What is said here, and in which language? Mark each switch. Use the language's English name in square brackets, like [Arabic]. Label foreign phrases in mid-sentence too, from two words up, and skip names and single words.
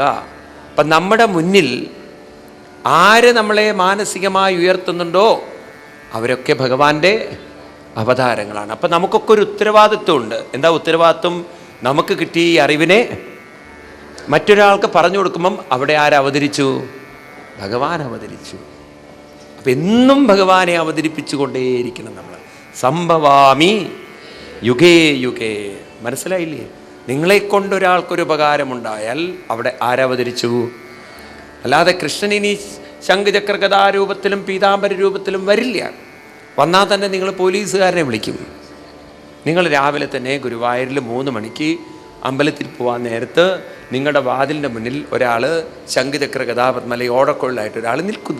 [Malayalam] അപ്പം നമ്മുടെ മുന്നിൽ ആര് നമ്മളെ മാനസികമായി ഉയർത്തുന്നുണ്ടോ അവരൊക്കെ ഭഗവാന്റെ അവതാരങ്ങളാണ്. അപ്പം നമുക്കൊക്കെ ഒരു ഉത്തരവാദിത്വമുണ്ട്. എന്താ ഉത്തരവാദിത്വം? നമുക്ക് കിട്ടിയ ഈ അറിവിനെ മറ്റൊരാൾക്ക് പറഞ്ഞു കൊടുക്കുമ്പം അവിടെ ആരവതരിച്ചു? ഭഗവാൻ അവതരിച്ചു. അപ്പം എന്നും ഭഗവാനെ അവതരിപ്പിച്ചു കൊണ്ടേയിരിക്കണം നമ്മൾ. [Sanskrit] സംഭവാമി യുഗേ യുഗേ. [Malayalam] മനസ്സിലായില്ലേ? നിങ്ങളെ കൊണ്ടൊരാൾക്കൊരു ഉപകാരമുണ്ടായാൽ അവിടെ ആരവതരിച്ചു? അല്ലാതെ കൃഷ്ണൻ ഇനി ശംഖചക്ര ഗദാരൂപത്തിലും പീതാംബര രൂപത്തിലും വരില്ല. വന്നാൽ തന്നെ നിങ്ങൾ പോലീസുകാരനെ വിളിക്കും. നിങ്ങൾ രാവിലെ തന്നെ ഗുരുവായൂരിൽ 3 മണിക്ക് അമ്പലത്തിൽ പോകാൻ നേരത്ത് നിങ്ങളുടെ വാതിലിൻ്റെ മുന്നിൽ ഒരാൾ ശംഖചക്ര ഗദാപത്മല ഓടക്കൊള്ളായിട്ട് ഒരാൾ നിൽക്കുന്നു.